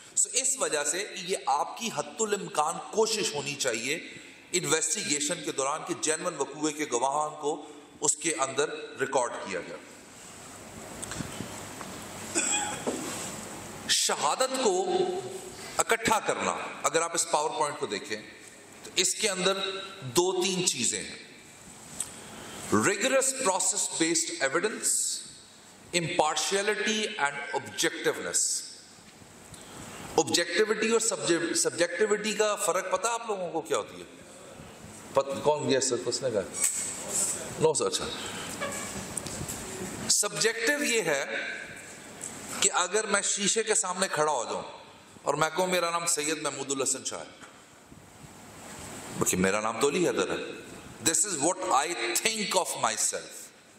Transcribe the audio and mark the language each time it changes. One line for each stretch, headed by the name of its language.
Hindi: सो इस वजह से ये आपकी हद्दुल इम्कान कोशिश होनी चाहिए इन्वेस्टिगेशन के दौरान कि जेन्युइन वकूए के गवाहान को उसके अंदर रिकॉर्ड किया गया. शहादत को इकट्ठा करना, अगर आप इस पावर पॉइंट को देखें तो इसके अंदर 2-3 चीजें हैं.
English: rigorous process based evidence, impartiality and objectiveness.
Hindi: Objectivity और सब्जेक्टिविटी का फर्क पता आप लोगों को क्या होती है? कौन गया सर? उसने कहा नो सर. अच्छा, सब्जेक्टिव ये है कि अगर मैं शीशे के सामने खड़ा हो जाऊं और मैं कहूं मेरा नाम सैयद महमूदुल हसन शाह है, मेरा नाम तो अली हैदर है,
English: This is what I think of myself.